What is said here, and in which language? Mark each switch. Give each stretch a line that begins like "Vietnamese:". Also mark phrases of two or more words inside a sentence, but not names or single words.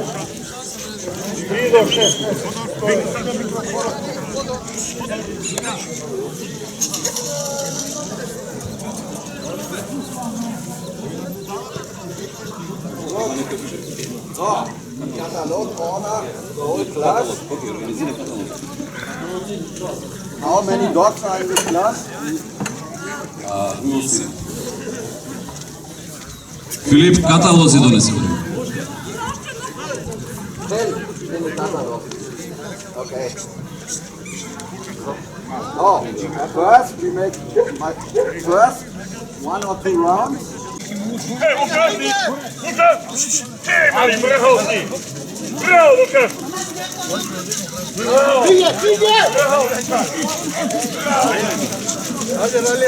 Macedonian: 3 до 6.
English: Katalog order, whole class. How many dogs are in this class? We'll see.
Macedonian: Филип, каталози донеси.
English: 10 in the catalog. Okay. Oh, first we make first 1 or 2 rounds.
Macedonian: Hey, Lukas! Lukas! Hey, мали, браво си! Bravo, Lukas! Bravo! Bravo, Lukas! Хади, дале!